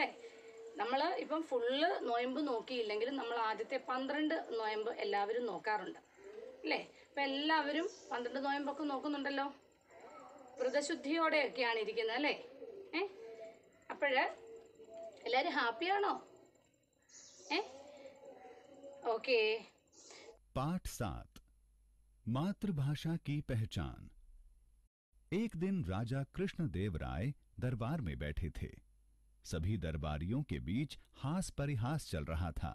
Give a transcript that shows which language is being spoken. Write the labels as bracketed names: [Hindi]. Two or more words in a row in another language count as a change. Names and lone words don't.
[Malayalam] നമ്മൾ ഇപ്പം ഫുള്ള് നോയമ്പ് നോക്കിയില്ലെങ്കിലും നമ്മൾ ആദ്യത്തെ 12 നോയമ്പ് എല്ലാവരും നോക്കാറുണ്ട് അല്ലേ? അപ്പം എല്ലാവരും 12 നോയമ്പൊക്കെ നോക്കുന്നുണ്ടല്ലോ. വ്രതശുദ്ധിയോടെയൊക്കെയാണ് ഇരിക്കുന്നത് അല്ലേ? അപ്പോഴ് എല്ലാവരും ഹാപ്പിയാണോ? [Hindi] ओके। पाठ 7 मातृभाषा की पहचान। एक दिन राजा कृष्णदेव राय दरबार में बैठे थे। सभी दरबारियों के बीच हास परिहास चल रहा था।